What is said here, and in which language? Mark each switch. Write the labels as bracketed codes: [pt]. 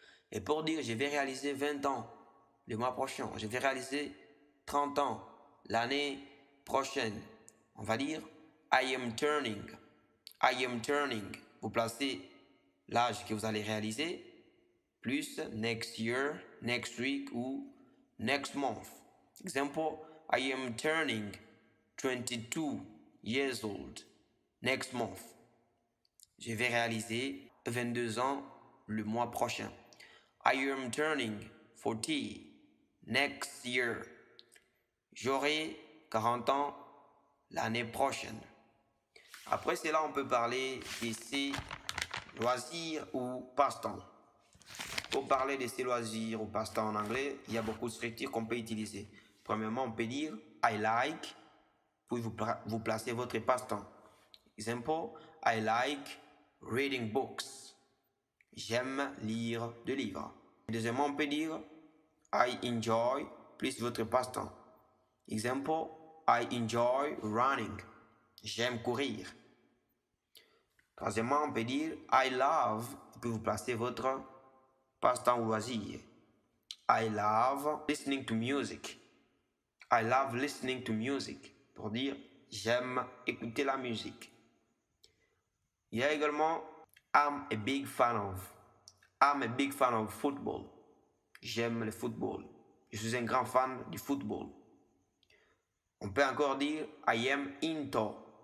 [fr] Et pour dire je vais réaliser 20 ans le mois prochain, je vais réaliser 30 ans l'année prochaine, on va dire [en] I am turning. I am turning. [fr] Vous placez l'âge que vous allez réaliser, plus [en] next year, next week [fr] ou [en] next month. Example, I am turning 22 years old next month. [fr] Je vais réaliser 22 ans le mois prochain. [en] I am turning 40 next year. [fr] J'aurai 40 ans l'année prochaine. Après cela, on peut parler de ses loisirs ou passe-temps. Pour parler de ses loisirs ou passe-temps en anglais, il y a beaucoup de structures qu'on peut utiliser. Premièrement, on peut dire [en] I like, [fr] puis vous placez votre passe-temps. Exemple, [en] I like reading books. [fr] J'aime lire des livres. Deuxièmement, on peut dire [en] I enjoy, [fr] plus votre passe-temps. Exemple, [en] I enjoy running. [fr] J'aime courir. Troisièmement, on peut dire [en] I love, [fr] et puis vous placez votre passe-temps ou loisir. [en] I love listening to music. I love listening to music. [fr] Pour dire j'aime écouter la musique. Il y a également [en] I'm a big fan of football. [fr] J'aime le football. Je suis un grand fan du football. On peut encore dire [en] I am into.